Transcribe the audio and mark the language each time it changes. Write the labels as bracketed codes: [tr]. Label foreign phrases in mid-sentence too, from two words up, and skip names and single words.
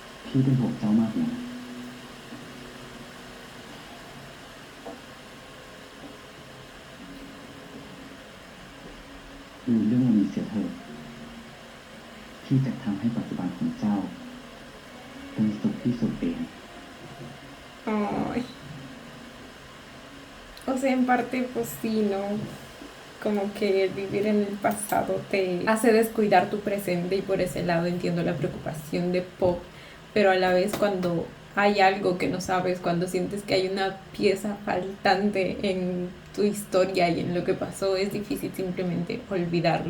[th] พี่เป็นห่วงเจ้ามากนะลืมเรื่องวันนี้เสียเถอะพี่จะทำให้ปัจจุบันของเจ้าเป็นสุขที่สุดเอง [es] Ay. O sea, en parte, pues sí, ¿no? Como que el vivir en el pasado te hace descuidar tu presente y por ese lado entiendo la preocupación de Pop, pero a la vez cuando hay algo que no sabes, cuando sientes que hay una pieza faltante en tu historia y en lo que pasó, es difícil simplemente olvidarlo.